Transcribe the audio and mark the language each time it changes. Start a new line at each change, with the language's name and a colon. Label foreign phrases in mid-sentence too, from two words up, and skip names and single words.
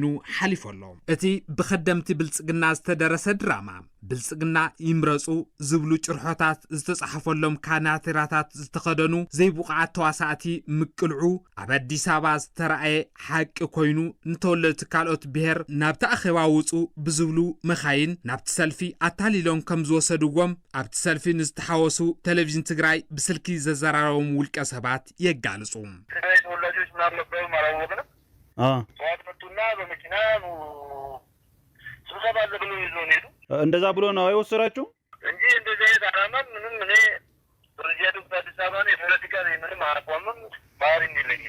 Tigrinya: ሓሊፎሎ እቲ ብኸደምቲ ብልጽግና ዝተደረሰ ድራማ ብልጽግና ይምረጹ ዝብሉ ጭርሖታት ዝተጻሕፈሎም ካናቴራታት ዝተኸደኑ ዘይቡቕዓት ተዋሳእቲ ምቅልዑ ኣብ አዲስ አበባ ዝተረኣየ ሓቂ ኮይኑ ንተወለድቲ ካልኦት ብሔር ናብቲ ኣኼባ ውፁ ብዝብሉ መኻይን ናብቲ ሰልፊ ኣታሊሎም ከም ዝወሰድዎም ኣብቲ ሰልፊ ንዝተሓወሱ ቴሌቪዥን ትግራይ ብስልኪ ዘዘራረቦም ውልቀ ሰባት የጋልጹ
Amharic: ተወላጆች ምናልነበሩ ማላወቅነ ጠዋት መጡና በመኪና ስብሰባ አለ ብሎ ይዞን ሄዱ እንደዛ ብሎ ነው አይወሰራችሁ እንጂ እንደዚህ አይነት ዓላማ ምንም እኔ ፕሮጀክቱ አዲስ አበባ ነው የፖለቲካ ምንም አቋምም ባህሪ የለኝም